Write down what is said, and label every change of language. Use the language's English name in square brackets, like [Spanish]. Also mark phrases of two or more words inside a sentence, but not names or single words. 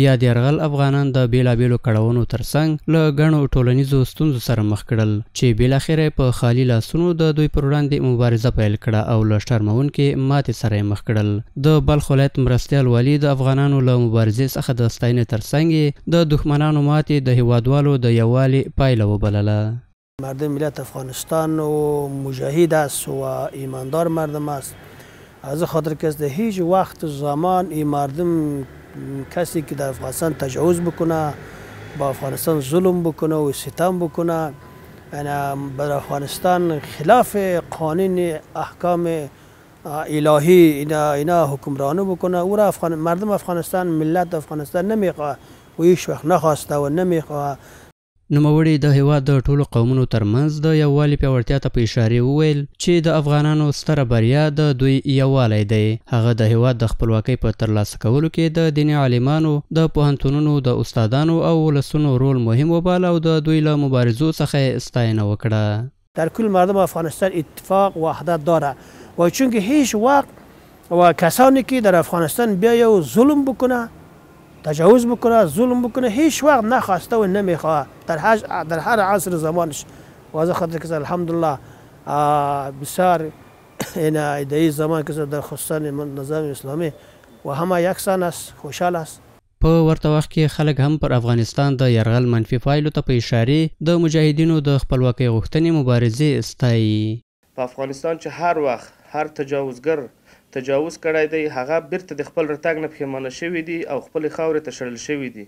[Pashto] یا د یرغل افغانان د بېلابېلو کړاوونو ترڅنګ له ګڼو ټولنیزو ستونزو سره مخ کړل چې بالاخره په خالي لاسونو د دوی پر وړاندې مبارزه پیل کړه او له شرموونکې ماتې سره یې مخ کړل. د بلخ ولایت مرستیال والي د افغانانو له مبارزې څخه د ستاینې ترڅنګ د دښمنانو ماتې د هیوادوالو د یووالي پایله وبلله. [Persian] مردم ملت افغانستان و مجاهد است و ایماندار مردم است. از خاطر که در هیچ وقت زمان این مردم کسی که در افغانستان تجاوز بکنه، با افغانستان ظلم بکنه و ستم بکنه، یعنی بر افغانستان خلاف قانون احکام الهی اینا حکمرانی بکنه، او را مردم افغانستان، ملت افغانستان نمیخواه و هیچ وقت نخواسته و نمیخواه. [Pashto] نوموړي د هیواد د ټولو قومونو ترمنځ د یووالي پیاوړتیا ته په اشارې وویل چې د افغانانو ستره بریا د دوی یووالی دی. هغه د هیواد د خپلواکۍ په ترلاسه کولو کې د دیني عالمانو، د پوهنتونونو د استادانو او ولسونو رول مهم وباله او د دوی له مبارزو څخه ستاینه وکړه. [Persian] در کل مردم افغانستان اتفاق و وحدت داره و چون که هیچ وقت و کسانی که در افغانستان بیایه و ظلم بکنه، تجاوز بکنه، ظلم بکنه، هیچ وقت نخواسته و نمیخواه در هر عصر زمانش. و از خاطر که الحمدلله بسیار در این زمان که در خصوصا نظام اسلامی و همه یکسان است، خوشحال است. [Pashto] په ورته وخت کې خلک هم پر افغانستان د یرغل منفي پایلو ته په اشارې د مجاهدینو د خپلواکۍ غوښتنې مبارزې ستایي. په افغانستان چې هر وخت هر تجاوزګر تجاوز کړی دی، هغه بیرته د خپل رتګ نه پښیمانه شوي دي او خپلې خاورې ته شړل شوي دي.